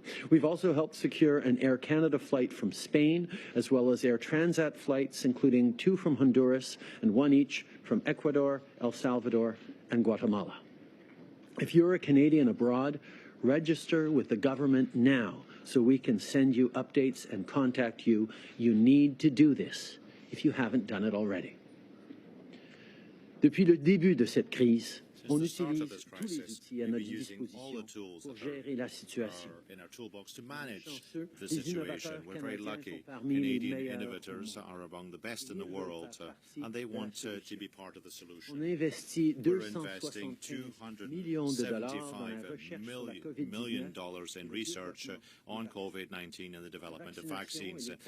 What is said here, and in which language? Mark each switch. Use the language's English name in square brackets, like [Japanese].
[English] We've also helped secure an Air Canada flight from Spain, as well as Air Transat flights, including 2 from Honduras and 1 each from Ecuador, El Salvador, and Guatemala. If you're a Canadian abroad, register with the government now so we can send you updates and contact you. You need to do this if you haven't done it already. [French] Depuis le début de cette crise, on utilise tous les outils à notre disposition pour gérer la situation. [English] In our toolbox to manage the situation. We're very lucky. Canadian innovators are among the best in the world, and they want to be part of the solution. [French] On investit [English] We're investing $275 million in research on COVID-19 and the development of vaccines.